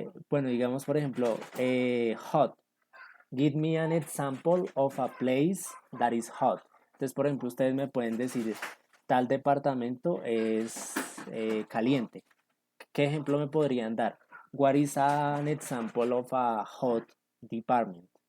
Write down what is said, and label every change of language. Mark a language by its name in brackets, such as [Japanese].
[Spanish] Bueno, digamos, por ejemplo, hot. [English] Give me an example of a place that is hot. [Spanish] Entonces, por ejemplo, ustedes me pueden decir, tal departamento es caliente. ¿Qué ejemplo me podrían dar? [English] What is an example of a hot department?